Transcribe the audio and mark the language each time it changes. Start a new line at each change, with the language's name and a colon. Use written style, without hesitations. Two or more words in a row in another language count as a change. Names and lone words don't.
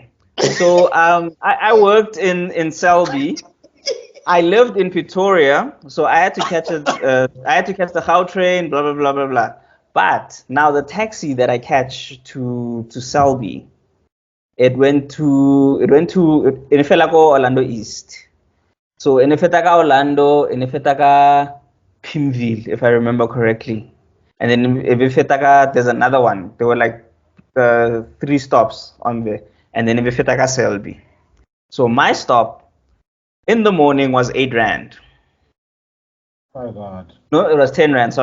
English: So I worked in Selby. I lived in Pretoria, so I had to catch the Gautrain, blah blah blah blah blah. But now the taxi that I catch to Selby, it went to
Southern Sotho: Inefela ko
English: Orlando East.
Southern Sotho: So Inefeta ka Orlando, Inefeta ka Pimville,
English: if I remember correctly. And then
Southern Sotho: Inefeta ka,
English: there's another one. There were like 3 stops on there. And then
Southern Sotho: Inefeta ka
English: Selby. So my stop in the morning was 8 rand. Oh God. No, it was 10 rand.